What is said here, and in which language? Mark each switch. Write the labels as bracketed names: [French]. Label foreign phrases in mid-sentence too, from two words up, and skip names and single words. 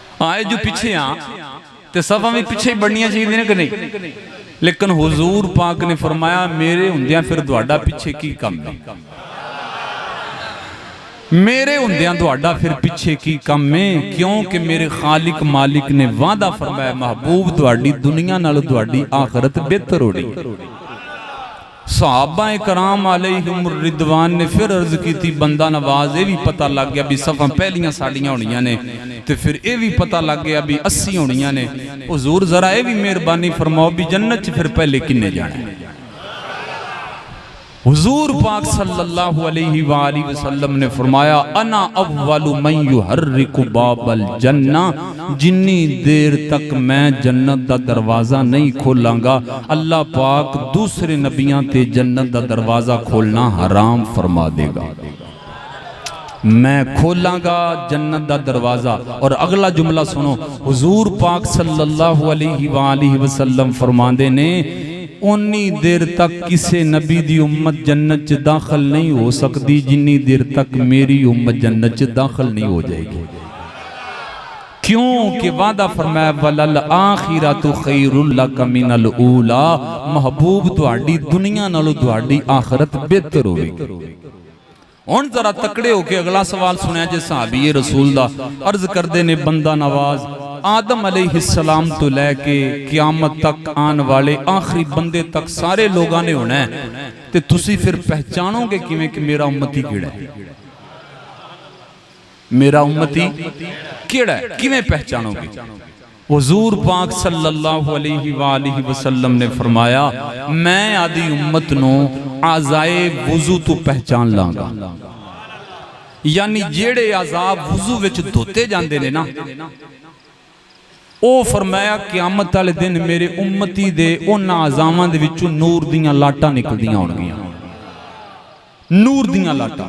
[Punjabi] آئے جو پیچھے ہاں تے صفا بھی پیچھے ہی بڑھنیا چاہیدا کہ نہیں، لیکن حضور پاک نے فرمایا میرے ہوندیاں پھر تہاڈا پیچھے کی کم اے، میرے ہوندیاں تہاڈا پھر پیچھے کی کم اے، کیونکہ میرے خالق مالک نے وعدہ فرمایا محبوب تہاڈی دنیا نالوں تہاڈی آخرت بہتر ہوگی. صحابہ کرام [Arabic] علیہم الرضوان [Punjabi] نے پھر عرض کی سی بندہ نواز، ایہہ بھی پتہ لگ گیا بھی صفاں پہلیاں ساڈیاں ہونیاں نیں، تے پھر ایہہ بھی پتہ لگ گیا بھی 80 ہونیاں نیں. حضور ذرا ایہہ بھی مہربانی فرماؤ بھی جنت چ پھر پہلے کنے جانا اے. حضور پاک [Arabic] صلی اللہ علیہ وسلم [Punjabi] نے فرمایا [Arabic] أنا أول من يحرك باب الجنة, [Punjabi] جنی دیر تک میں جنت دا دروازہ نہیں کھولاں گا اللہ پاک دوجے نبیاں تے جنت دا دروازہ کھولنا حرام فرما دے گا. میں کھولاں گا جنت دا دروازہ. اور اگلا جملہ سنو، حضور پاک [Arabic] صلی اللہ علیہ وسلم [Punjabi] فرماندے نیں اونی دیر تک کسے نبی دی امت جنت چ داخل نہیں ہو سکدی جنی دیر تک میری امت جنت چ داخل نہیں ہو جائے گی. کیونکہ وعدہ فرمایا [Arabic] وللآخرة خير لك من الأولى, [Punjabi] محبوب تہاڈی دنیا نالوں تہاڈی آخرت بہتر ہووے گی. ہن ذرا تکڑے ہو کے اگلا سوال سنیا جے صحابی رسول دا عرض کردے نیں بندہ نواز آدم علیہ السلام توں لے کے قیامت تک آنے والے آخری بندے تک سارے لوکاں نے ہونا اے، تے تسی پھر پہچانو گے کیویں کہ میرا امتی کیہڑا اے، میرا امتی کیہڑا اے، کیویں پہچانو گے? حضور پاک [Arabic] صلی اللہ علیہ وسلم [Punjabi] نے فرمایا میں اپنی امت نوں اعضائے وضو توں پہچان لاں گا، یعنی جیہڑے اعضاء وضو وچ دھوتے جاندے نیں نا، او فرمایا قیامت والے دن میرے امتی دے اوہناں اعضاواں دے وچوں نور دیاں لاٹاں نکلدیاں ہون گیاں، نور دیاں لاٹاں.